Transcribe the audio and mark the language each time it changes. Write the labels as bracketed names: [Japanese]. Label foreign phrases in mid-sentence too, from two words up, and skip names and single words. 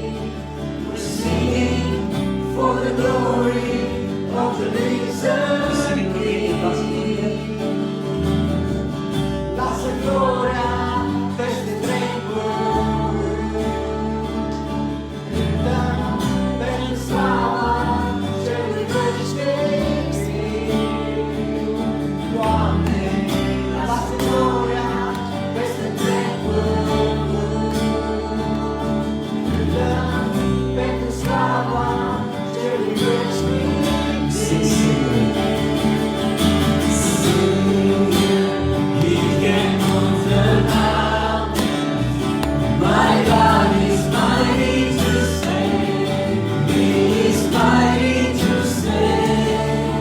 [English] We're singing for the glory of the risen King. [Romanian] Lasă gloria peste întregul. Cântăm pentru slava celui veșnic. Doamne, lasă gloria peste întregul. Cântăm pentru slava celui veșnic. [English] My God is mighty to save. He is mighty to save.